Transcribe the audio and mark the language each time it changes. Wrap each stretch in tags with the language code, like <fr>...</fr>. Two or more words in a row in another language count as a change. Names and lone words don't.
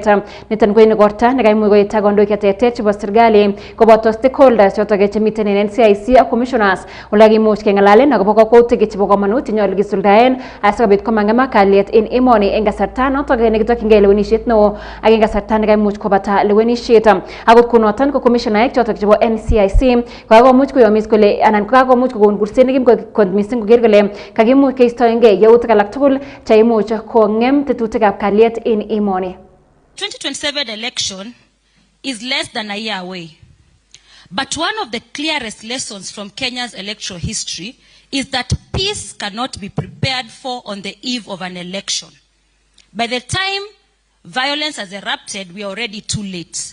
<kln>Niton ko igorta nekaimuch koit kandoik cheterter chebo serikali koboto stakeholders choton chemiten en NCIC ak commissioners olakimuch keng'alalen akobo kokwoutik chebo komonut chenyolu kisuldaen asikobit komang'emak kalyet en emoni en kasarta noton nekitokyingei lewenisiet neo ak en kasarta nekaimuch kobata lewenisiet. Akot kunoton ko commissionaek choton chebo NCIC kokakomuch koyomis kole anan kokakomuch kokon kurset nekim kot missing koker kole kakimuch keistoengei yautik alak tugul cheimuch kong'em tetutikab kalyet en emoni.</kln> <en>2027 election is less than a year away. But one of the clearest lessons from Kenya's electoral history is that peace cannot be prepared for on the eve of an election. By the time violence has erupted, we are already too late.</en>